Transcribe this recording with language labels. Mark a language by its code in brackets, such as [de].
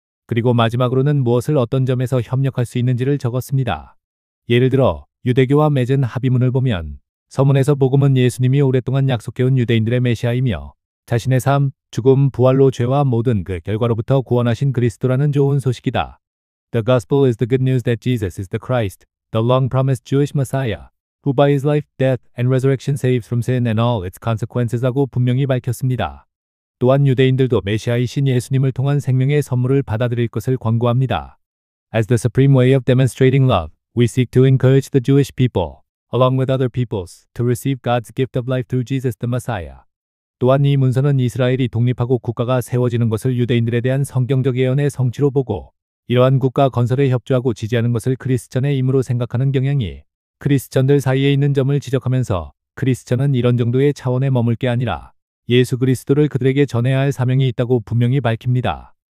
[ko] 그리고 마지막으로는 무엇을 어떤 점에서 협력할 수 있는지를 적었습니다. 예를 들어 유대교와 맺은 합의문을 보면 서문에서 복음은 예수님이 오랫동안 약속해온 유대인들의 메시아이며 자신의 삶, 죽음, 부활로 죄와 모든 그 결과로부터 구원하신 그리스도라는 좋은 소식이다. [en] The gospel is the good news that Jesus is the Christ, the long-promised Jewish Messiah, who by his life, death, and resurrection saves from sin and all its consequences라고 [ko] 분명히 밝혔습니다. 또한 유대인들도 메시아이신 예수님을 통한 생명의 선물을 받아들일 것을 권고합니다. [en] As the supreme way of demonstrating love, we seek to encourage the Jewish people, along with other peoples, to receive God's gift of life through Jesus the Messiah. [ko] 또한 이 문서는 이스라엘이 독립하고 국가가 세워지는 것을 유대인들에 대한 성경적 예언의 성취로 보고 이러한 국가 건설에 협조하고 지지하는 것을 크리스천의 임무로 생각하는 경향이 크리스천들 사이에 있는 점을 지적하면서 크리스천은 이런 정도의 차원에 머물 게 아니라 예수 그리스도를 그들에게 전해야 할 사명이 있다고 분명히 밝힙니다.